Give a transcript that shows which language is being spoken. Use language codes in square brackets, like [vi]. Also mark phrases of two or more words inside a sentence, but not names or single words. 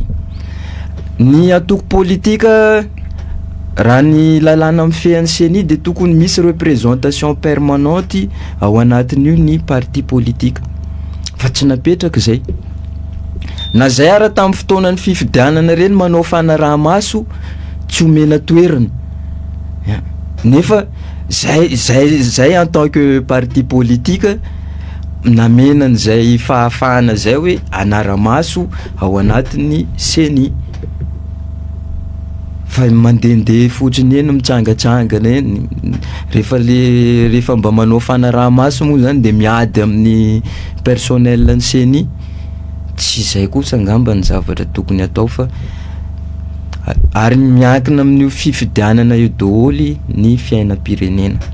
[mg] Ny atoko politika raha ny lalàna mifehan'ny CENI de tokony misy [fr] représentation permanente [mg] ao anatin'io ny parti politika, fa tsy napetraka zay. Na zay ara tamin'ny fotoanan'ny fifidianana reny manao fanaraha-maso tsy omena toerana, nefa zay [fr] en tant que parti [mg] politika namena an'izay fahafahana zay hoe anara-maso ao anatin'ny CENI, fa mandendeha fotsiny eny mitsangatsangana eny, rehefa mba manao fanaraha-maso moa zany de miady amin'ny personnel ny CENI, tsy zay kosa angamba ny zavatra tokony atao, fa ary miankina amin'io fifidianana io daholo ny fiainam-pirenena.